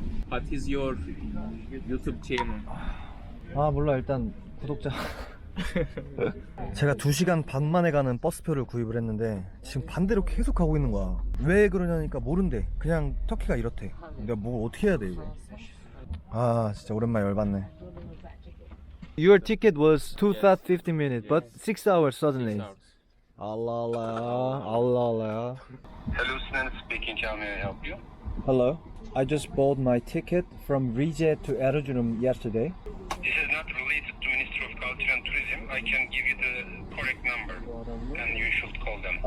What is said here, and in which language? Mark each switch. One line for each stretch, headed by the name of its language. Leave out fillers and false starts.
English: What is your YouTube channel?
Korean: 아, 몰라. 일단 구독자. 제가 2시간 반 만에 가는 버스표를 구입을 했는데 지금 반대로 계속 가고 있는 거야. 왜 그러냐니까 모른대. 그냥 터키가 이렇대. 내가 뭘 어떻게 해야 돼 이거. 아, 진짜 오랜만에 열받네.
English: Your ticket was 2:50 minutes, but 6 hours suddenly.
Turkish: Allah Allah, Allah Allah.
English: Hello, Sinan speaking. How may I help you? Hello. I just bought my ticket from Rize to Erzurum yesterday. This is not related to Ministry of Culture and Tourism. I can give you the correct number, and you should call them.